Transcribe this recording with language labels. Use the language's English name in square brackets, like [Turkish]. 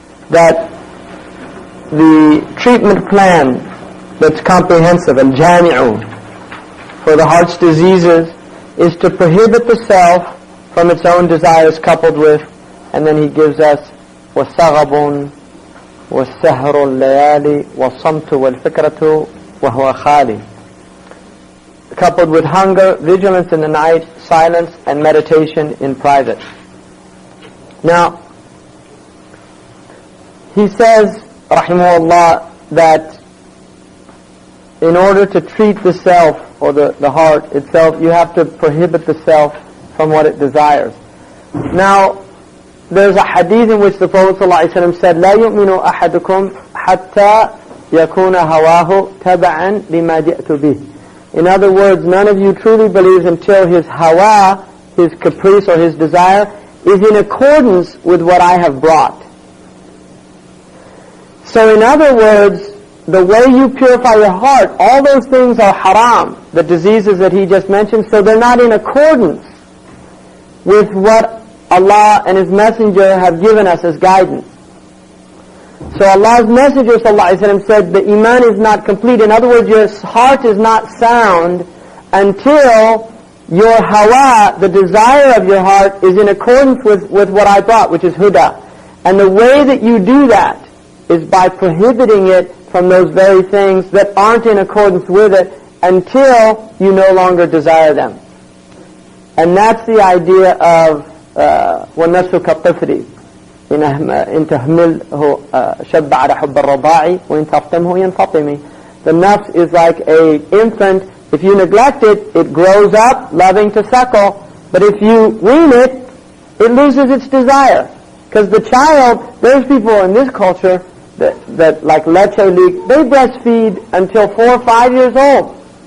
[English] That the treatment plan that's comprehensive, al-jami'u, for the heart's diseases is to prohibit the self from its own desires coupled with, and then he gives us [Arabic] وَثَغَبٌ وَالسَّهْرُ اللَّيَالِ وَالصَّمْتُ وَالْفِكْرَةُ وَهُوَ خَالِ, [English] coupled with hunger, vigilance in the night, silence, and meditation in private. Now, he says, rahimahullah, that in order to treat the self, or the heart itself, you have to prohibit the self from what it desires. [Arabic] Now, there's a hadith in which the Prophet ﷺ said, لا يؤمن أحدكم حتى يكون هواه تبعا لما جئت به. [English] In other words, none of you truly believes until his hawa, his caprice or his desire, is in accordance with what I have brought. So in other words, the way you purify your heart, all those things are haram, the diseases that he just mentioned, so they're not in accordance with what Allah and His Messenger have given us as guidance. So Allah's Messenger ﷺ said the iman is not complete. In other words, your heart is not sound until your hawa, the desire of your heart, is in accordance with what I brought, which is huda. And the way that you do that is by prohibiting it from those very things that aren't in accordance with it until you no longer desire them. And that's the idea of [Arabic] وَالنَّفْسُ كَالطِّفْلِ إِنْ تَحْمِلْهُ شَبَّ عَلَى حُبِّ الرَّضَاعِ وَإِنْ تَفْطِمْهُ يَنْفَطِمِ. [English] The nafs is like an infant. If you neglect it, it grows up loving to suckle. But if you wean it, it loses its desire. Because the child, there's people in this culture that like leche leak, they breastfeed until 4 or 5 years old.